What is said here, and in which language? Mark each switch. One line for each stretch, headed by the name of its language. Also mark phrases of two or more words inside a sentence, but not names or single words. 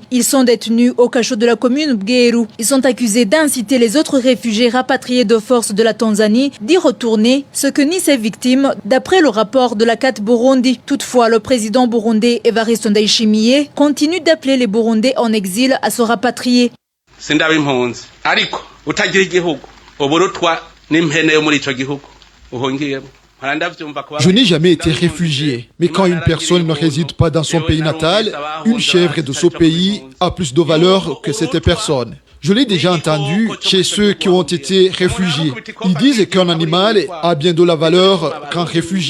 French: Ils sont détenus au cachot de la commune Bweru. Ils sont accusés d'inciter les autres réfugiés rapatriés de force de la Tanzanie d'y retourner, ce que nient ces victimes d'après le rapport de la CAT Burundi. Toutefois, le président burundais Evariste Ndayishimiye continue d'appeler les Burundais en exil à se rapatrier.
Rundi: Sindabimpunzi ariko utagira igihugu uburutwa n'impene yo muri ico gihugu uhongiyemo.
French: Je n'ai jamais été réfugié, mais quand une personne ne réside pas dans son pays natal, une chèvre de ce pays a plus de valeur que cette personne. Je l'ai déjà entendu chez ceux qui ont été réfugiés. Ils disent qu'un animal a bien de la valeur qu'un réfugié.